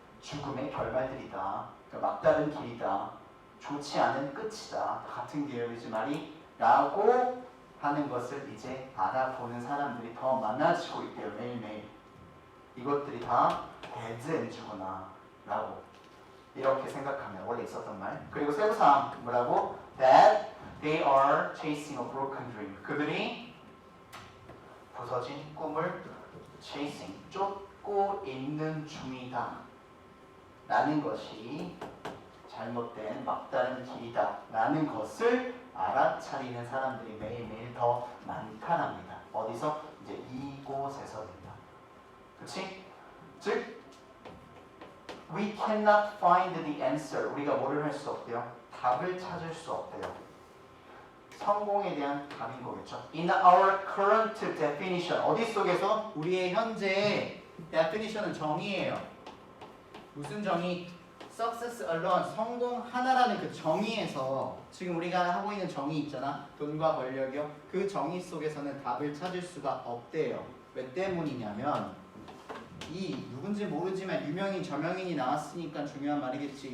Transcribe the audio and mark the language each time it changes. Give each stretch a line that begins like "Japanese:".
Korean: 죽음의 결말들이다. 그러니까 막다른 길이다. 좋지 않은 끝이다. 같은 계열이지 말이 라고 하는 것을 이제 알아보는 사람들이 더 많아지고 있대요. 매일매일. 이것들이 다 dead ends구나 라고 이렇게 생각하면 원래 있었던 말. 그리고 세부사항 뭐라고?
English: That they are chasing a broken dream.
Korean: 그들이 부서진 꿈을 chasing, 쫓고 있는 중이다 라는 것이 잘못된 막다른 길이다 라는 것을 알아차리는 사람들이 매일매일 더 많다랍니다. 어디서? 이제 이곳에서입니다. 그치?
English: 즉 we cannot find the answer.
Korean: 우리가 뭐를 할 수 없대요? 답을 찾을 수 없대요. 성공에 대한 답인 거겠죠.
English: In our current definition.
Korean: 어디 속에서? 우리의 현재의 definition은 정의예요. 무슨 정의?
English: Success alone.
Korean: 성공 하나라는 그 정의에서 지금 우리가 하고 있는 정의 있잖아. 돈과 권력이요. 그 정의 속에서는 답을 찾을 수가 없대요. 왜 때문이냐면 이 누군지 모르지만 유명인 저명인이 나왔으니까 중요한 말이겠지.